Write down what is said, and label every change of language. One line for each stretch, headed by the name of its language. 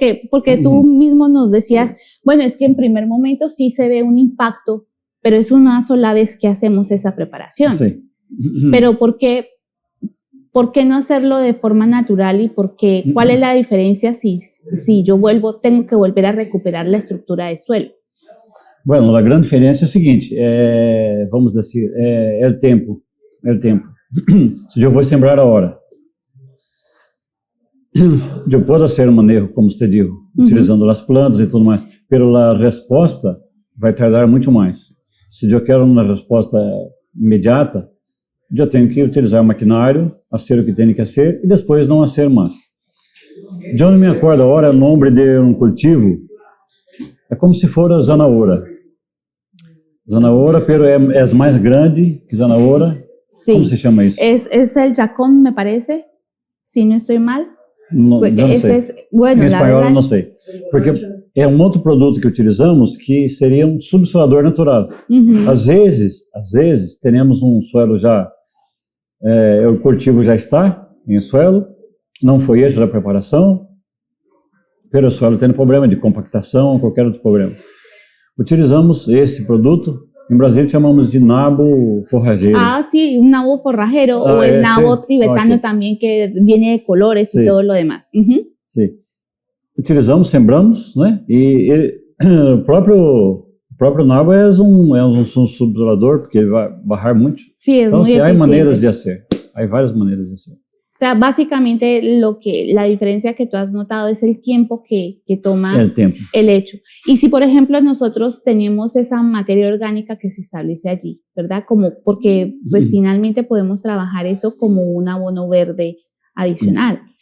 Spanish: porque tú mismo nos decías, bueno, es que en primer momento sí se ve un impacto, pero es una sola vez que hacemos esa preparación. Sí. Pero ¿por qué no hacerlo de forma natural y cuál es la diferencia si yo tengo que volver a recuperar la estructura del suelo?
Portuguese: Bueno, a grande diferença é o seguinte, vamos dizer, é o tempo. Se eu vou
Spanish: sembrar ahora,
Portuguese: eu posso fazer um manejo, como você disse, utilizando as plantas e tudo mais, pero a resposta vai tardar muito mais. Se eu quero uma resposta imediata, eu tenho que utilizar o maquinário, fazer o que tem que fazer e depois não fazer mais. Eu não me acordo agora o nome de um cultivo. É como se fosse a zanahoura. Zanahoura, pero é mais grande que zanahoura.
Spanish: Sí.
Portuguese: ¿Cómo se chama isso?
Spanish: Es el yacón, me parece, si no estoy mal.
Portuguese: No, eu não sei. Bueno, em espanhol eu não sei. Porque é um outro produto que utilizamos que seria um subsolador natural. Às vezes, temos um suelo já, o cultivo já está em suelo, não foi feita a preparação, pero o suelo tem problema de compactação, qualquer outro problema. Utilizamos esse produto, em Brasília chamamos de nabo forrajeiro.
Spanish: Ah, sí, un nabo forrajero o el nabo tibetano también que viene de colores y todo lo demás.
Portuguese: Sim. Utilizamos, sembramos, né? E o próprio nabo é um subsolador, porque ele vai barrar muito.
Spanish: Sí, es
Portuguese: então,
Spanish: muy eficiente.
Portuguese: Há maneiras de hacer.
Spanish: Hay varias maneras de hacer. O sea, básicamente la diferencia que tú has notado es el tiempo que toma el hecho. Y si, por ejemplo, nosotros tenemos esa materia orgánica que se establece allí, ¿verdad? Porque pues finalmente podemos trabajar eso como un abono verde adicional.